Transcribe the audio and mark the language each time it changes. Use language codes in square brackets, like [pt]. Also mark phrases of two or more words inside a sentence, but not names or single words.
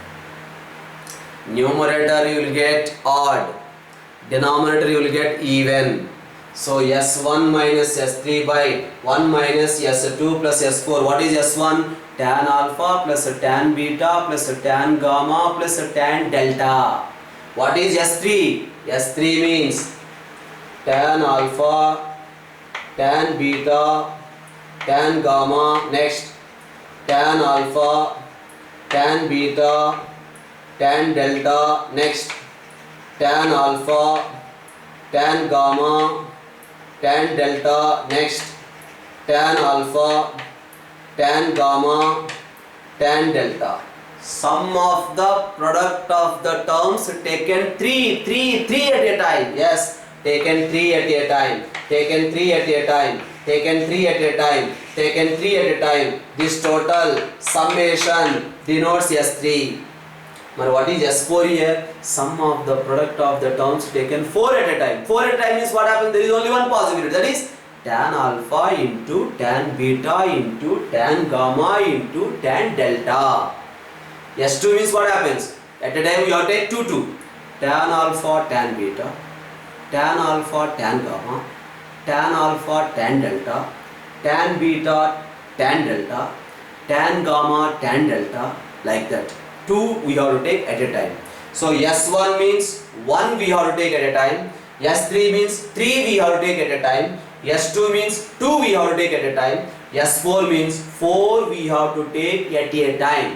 [en] Numerator you will get odd, denominator you will get even. So S1 minus S3 by 1 minus S2 plus S4. What is S1? Tan alpha plus tan beta plus tan gamma plus tan delta. What is S3? S3 means tan alpha, tan beta, tan gamma, next tan alpha, tan beta, tan delta, next tan alpha, tan gamma, tan delta, next tan alpha, tan gamma, tan delta. Sum of the product of the terms taken three at a time. Yes, taken 3 at a time, taken 3 at a time, taken 3 at a time, taken 3 at a time. This total summation denotes S3. But what is S4 here? Sum of the product of the terms taken 4 at a time. 4 at a time means what happens? There is only one possibility, that is tan alpha into tan beta into tan gamma into tan delta. S2 means what happens? At a time you have to take 2. Tan alpha tan beta, tan alpha tan gamma, tan alpha tan delta, tan beta tan delta, tan gamma tan delta, like that. 2 we have to take at a time. So S1 means 1 we have to take at a time, S3 means 3 we have to take at a time, S2 means 2 we have to take at a time, S4 means 4 we have to take at a time.